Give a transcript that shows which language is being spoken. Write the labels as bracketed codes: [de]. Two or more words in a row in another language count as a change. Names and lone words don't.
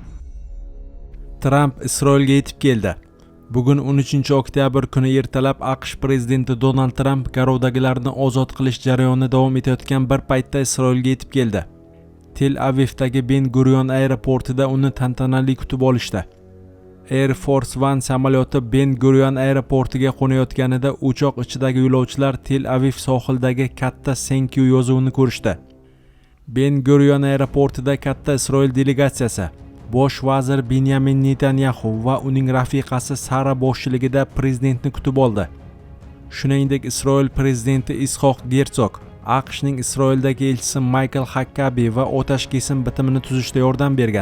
[uz] Tramp Isroilga yetib keldi. Bugun 13-oktyabr kuni ertalab AQSh prezidenti Donald Tramp garovdagilarni ozod qilish jarayoni davom etayotgan bir paytda Isroilga yetib keldi. Tel Avivdagi Ben Gurion aeroportida uni tantanali kutib olishdi. Air Force One samolyoti Ben Gurion aeroportiga qo'nayotganida uchoq ichidagi yo'lovchilar Tel Aviv sohilidagi katta [en] thank you [uz] yozuvini ko'rishdi. Ben Gurion aeroportida katta Isroil delegatsiyasi, bosh vazir Benyamin Netanyahu va uning rafiqasi Sara boshchiligida prezidentni kutib oldi. Shuningdek, Isroil prezidenti Ishoq Herzog, AQShning Isroildagi elchisi Michael Huckabee va otash kesim bitimini tuzishda yordam bergan.